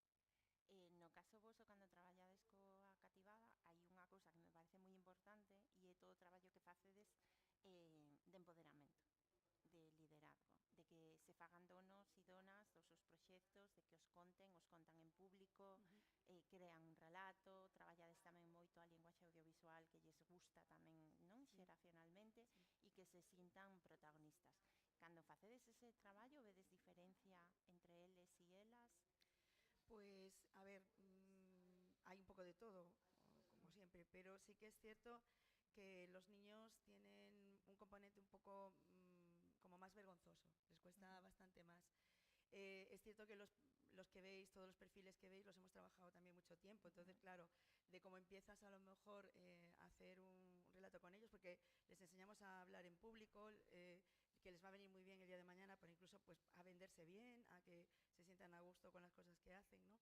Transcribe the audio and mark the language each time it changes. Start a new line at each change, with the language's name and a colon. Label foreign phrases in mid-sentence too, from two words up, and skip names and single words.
Galician: No caso voso, cando traballades coa cativada, hai unha cousa que me parece moi importante e é todo o traballo que facedes de empoderamento, de liderazgo, de que se fagan donos e donas dos seus proxectos, de que os contan en público, crean un relato, traballades tamén moito a linguaxe audiovisual que lles gusta tamén, non, xeracionalmente, e que se sintan protagonistas. Cando facedes ese traballo, vedes diferencia entre eles e elas?
Spanish: Pues, a ver, hay un poco de todo, como siempre, pero sí que es cierto que los niños tienen un componente un poco como más vergonzoso, les cuesta bastante más. Es cierto que los que veis, todos los perfiles que veis, los hemos trabajado también mucho tiempo, entonces, claro, de cómo empiezas a lo mejor a hacer un relato con ellos, porque les enseñamos a hablar en público, que les va a venir muy bien el día de mañana, pero incluso pues, a venderse bien, a que se sientan a gusto con las cosas que hacen, ¿no?